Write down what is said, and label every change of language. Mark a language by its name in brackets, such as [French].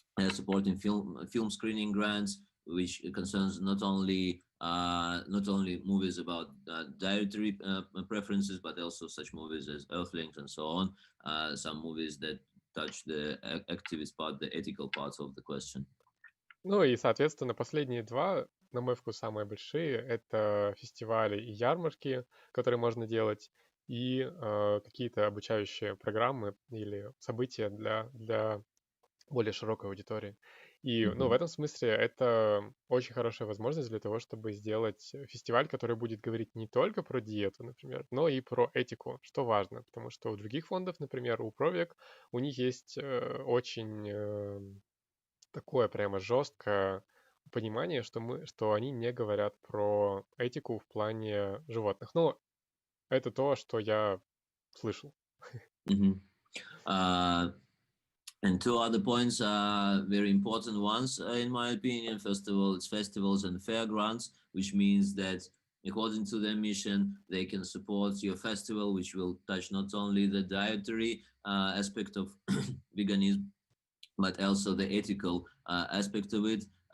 [English] Supporting film screening grants, which concerns not only movies about dietary preferences, but also such movies as Earthlings and so on. Some movies that touch the activist part, the ethical parts of the question. [Russian] Ну и, соответственно, последние два, на мой вкус, самые большие, это фестивали и ярмарки, которые можно делать, и какие-то обучающие программы или события для более широкой аудитории. И, в этом смысле это очень хорошая возможность для того, чтобы сделать фестиваль, который будет говорить не только про диету, например, но и про этику, что важно, потому что у других фондов, например, у Провек, у них есть очень такое прямо жесткое понимание, что они не говорят про этику в плане животных. Ну, это то, что я слышал. [English] And two other points are very important ones, in my opinion. First of all, it's festivals and fair grants, which means that according to their mission, they can support your festival, which will touch not only the dietary aspect of veganism, but also the ethical aspect of it.